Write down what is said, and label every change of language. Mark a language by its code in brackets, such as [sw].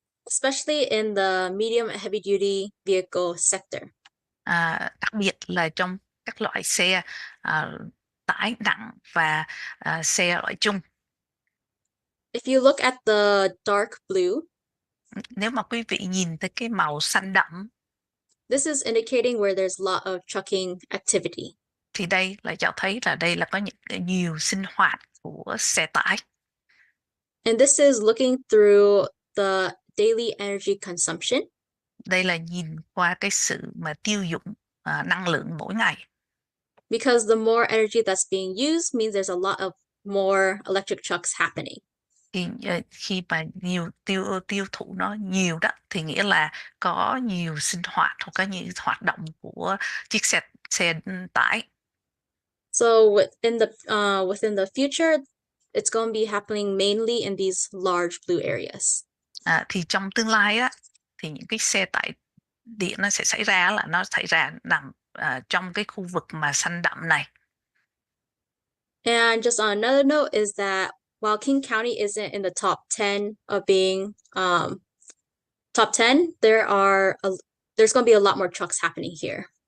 [en] especially in the medium and heavy duty vehicle sector. [vi] Đặc biệt là trong các loại xe tải nặng và xe loại chung. [en] If you look at the dark blue, [vi] nếu mà quý vị nhìn thấy cái màu xanh đậm, [en] this is indicating where there's a lot of trucking activity. [vi] Thì đây là cho thấy là đây là có nhiều sinh hoạt của xe tải. [en] And this is looking through the daily energy consumption. [vi] Đây là nhìn qua cái sự mà tiêu dụng năng lượng mỗi ngày. [en] Because the more energy that's being used means there's a lot of more electric trucks happening. [vi] Thì khi mà tiêu thụ nó nhiều đó, thì nghĩa là có nhiều sinh hoạt hoặc có nhiều hoạt động của chiếc xe tải. [en] So within the future, it's going to be happening mainly in these large blue areas. [vi] Thì trong tương lai á, thì những cái xe tải điện nó sẽ xảy ra nằm trong cái khu vực mà xanh đậm này. [en] And just on another note is that while King County isn't in the top 10 of being top 10, there's going to be a lot more trucks happening here.